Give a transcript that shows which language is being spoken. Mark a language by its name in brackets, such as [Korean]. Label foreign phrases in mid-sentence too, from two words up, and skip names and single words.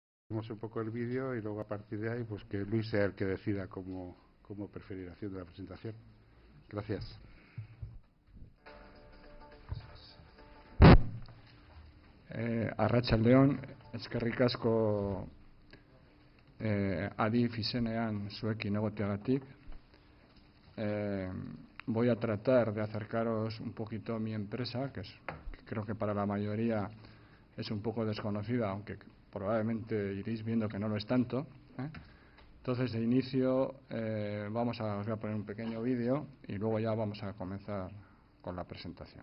[Spanish] Vemos un poco el vídeo y luego a partir de ahí pues que Luis sea el que decida cómo preferir haciendo la presentación. Gracias. [Basque] Arratsaldeon, eskerrik asko Adif izenean zuekin egoteagatik. [Spanish] Voy a tratar de acercaros un poquito a mi empresa, que creo que para la mayoría es un poco desconocida, aunque probablemente iréis viendo que no lo es tanto. Entonces, de inicio, os voy a poner un pequeño vídeo y luego ya vamos a comenzar con la presentación.